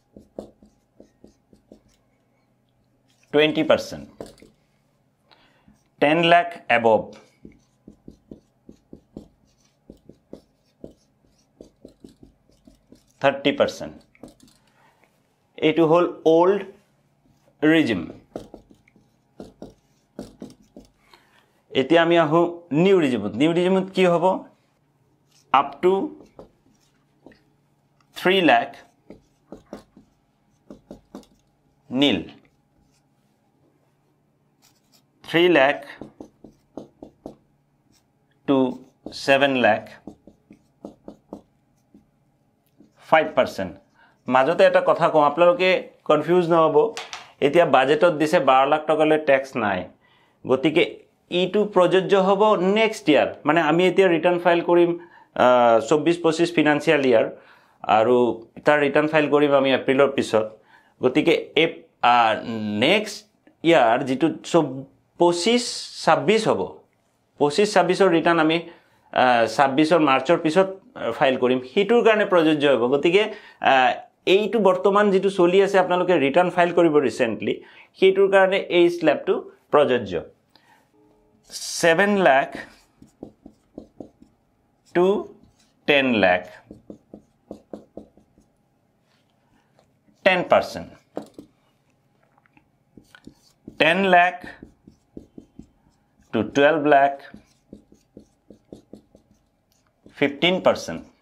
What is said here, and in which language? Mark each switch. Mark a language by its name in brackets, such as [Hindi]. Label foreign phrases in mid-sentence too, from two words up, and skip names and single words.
[English] 20% 10 lakh above, 30%. [Assamese] এইটো হল [English] old regime. [Assamese] এতিয়া আমি আহো [English] new regime. new regime [Assamese] কি হ'ব? [English] up to 3 lakh nil, 3 lakh to 7 lakh, 5%. [Assamese] মাজতে এটা কথা কওঁ, আপোনালোকে কনফিউজ নহব. এতিয়া বাজেটত দিছে 12 লাখ টকালৈ ট্যাক্স নাই, গতিকে ইটো প্ৰযোজ্য হ'ব [English] next year. [Assamese] মানে আমি এতিয়া [English] return file [Assamese] কৰিম 24-25 [English] financial year, [Assamese] আৰু তাৰ [English] return file [Assamese] কৰিম আমি এপ্ৰিলৰ পিছত. গতিকে [English] next year [Assamese] যিটো 25-26 হ'ব, 25-26ৰ ৰিটাৰ্ণ আমি 26ৰ মাৰ্চৰ পিছত ফাইল কৰিম, সেইটোৰ কাৰণে প্ৰযোজ্য হ'ব. গতিকে এইটো বৰ্তমান যিটো চলি আছে আপোনালোকে [English] return file [Assamese] কৰিব ৰিসেন্টলি, সেইটোৰ কাৰণে এই স্ল্যাবটো প্ৰযোজ্য. [English] 7 lakh to 10 lakh, 10%. 10 lakh to 12 lakh, 15%.